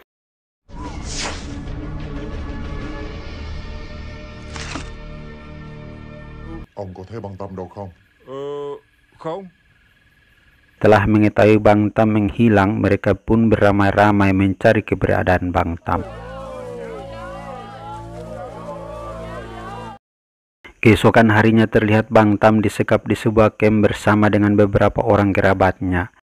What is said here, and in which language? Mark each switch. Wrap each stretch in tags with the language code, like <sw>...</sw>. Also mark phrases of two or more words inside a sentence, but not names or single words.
<vi>Ông có thấy băng tâm đâu không? Không.</vi> <id>Setelah mengetahui Bang Tam menghilang, mereka pun beramai-ramai mencari keberadaan Bang Tam. Keesokan harinya terlihat Bang Tam disekap di sebuah camp bersama dengan beberapa orang kerabatnya.</id>